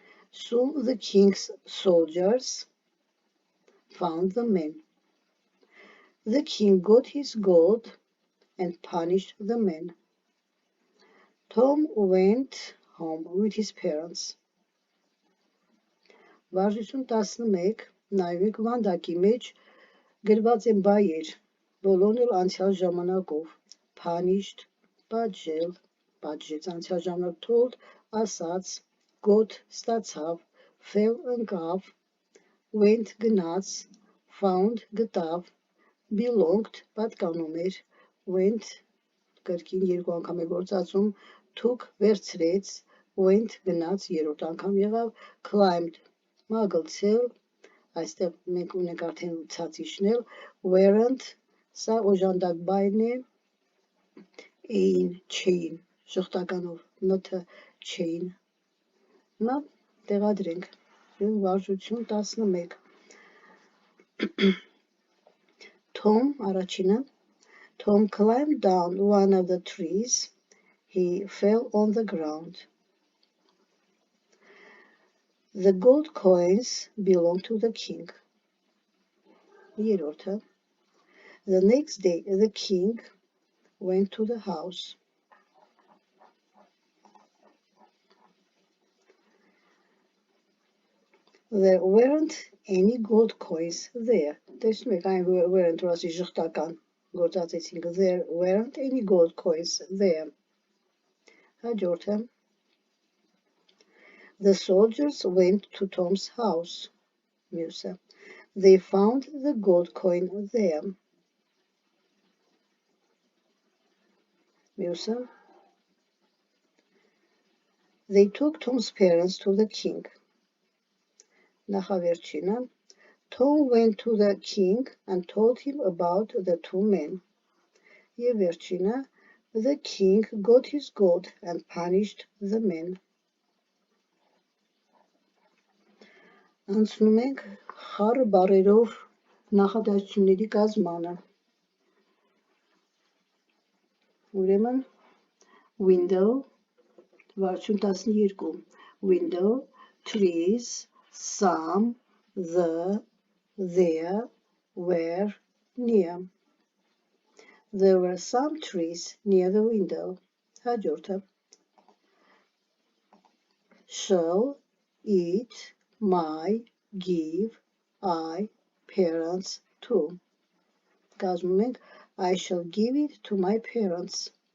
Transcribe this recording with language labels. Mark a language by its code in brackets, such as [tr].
[en] Soon the king's soldiers found the men. The king got his gold and punished the men. Tom went home with his parents. [hy] Վարժություն 11 նայեք վանդակի մեջ գրված են բայեր, բոլորն էլ անցյալ ժամանակով, punished, պատժել, պատժեց անցյալ ժամանակ, told, ասաց, got, ստացավ, fell, ընկավ, went, գնաց, found, գտավ, belonged, պատկանում էր, went, կրկին երկու անգամ է գործածում, took, վերցրեց, went, գնաց, երրորդ անգամ եղավ, climbed, մագլցել, այստեղ մենք ունենք արդեն ցած իջնել, weren't, սա օժանդակ բայն է, էին, չէին, շղթականով, not-ը չէին, հիմա տեղադրենք, վարժություն 11, [en] Tom, [hy] առաջինը, [en] Tom climbed down one of the trees, he fell on the ground. The gold coins belonged to the king. [hy] Երրորդը, [en] The next day the king went to the house. There weren't any gold coins there. [hy] Տեսնում եք, այն weren't ռասի ժխտական գործածեցինք. [en] There weren't any gold coins there. [hy] Հաջորդը, [en] The soldiers went to Tom's house. [hy] Մյուսը, [en] They found the gold coin there. [hy] Մյուսը, [en] They took Tom's parents to the king. [hy] Նախավերջինը, [en] Tom went to the king and told him about the two men. [hy] Եվ վերջինը, [en] The king got his gold and punished the men. [hy] Անցնում ենք խառը բառերով նախադասությունների կազմանը։ Ուրեմն window, վարչություն 12, window, trees, some, the, there, where, near. [en] There were some trees near the window. [hy] Հաջորդը [en] shall, eat, my, give, I, parents, to. [hy] Կազմում ենք [en] I shall give it to my parents.